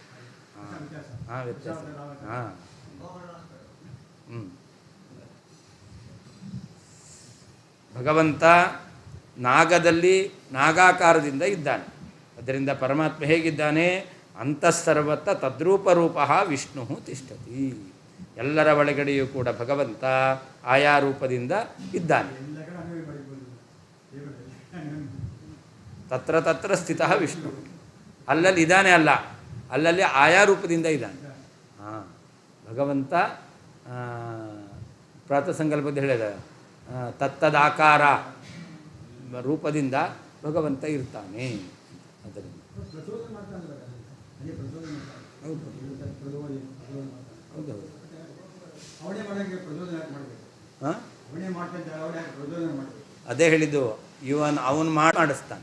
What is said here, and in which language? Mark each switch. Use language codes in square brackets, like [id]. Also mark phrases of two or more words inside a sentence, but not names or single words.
[kn] ವ್ಯತ್ಯಾಸ. ಭಗವಂತ ನಾಗದಲ್ಲಿ ನಾಗಾಕಾರದಿಂದ ಇದ್ದಾನೆ. ಅದರಿಂದ ಪರಮಾತ್ಮ ಹೇಗಿದ್ದಾನೆ? [sa] ಅಂತಃಸರ್ವತ್ರ ತದ್ರೂಪರೂಪ ವಿಷ್ಣು ತಿಷ್ಠತಿ. [kn] ಎಲ್ಲರ ಒಳಗಡೆಯೂ ಕೂಡ ಭಗವಂತ ಆಯಾ ರೂಪದಿಂದ ಇದ್ದಾನೆ. [sa] ತತ್ರ ತತ್ರ ಸ್ಥಿತ ವಿಷ್ಣು. [kn] ಅಲ್ಲಲ್ಲಿ ಇದ್ದಾನೆ ಅಲ್ಲ, ಅಲ್ಲಲ್ಲಿ ಆಯಾ ರೂಪದಿಂದ ಇದ್ದಾನೆ. ಭಗವಂತ ಪ್ರಾತಃ ಸಂಕಲ್ಪದ ಹೇಳಿದ ತತ್ತದಾಕಾರ ರೂಪದಿಂದ ಭಗವಂತ ಇರ್ತಾನೆ. ಅದರಿಂದ ಅದೇ ಹೇಳಿದ್ದು, ಅವನು ಮಾಡಿಸ್ತಾನೆ.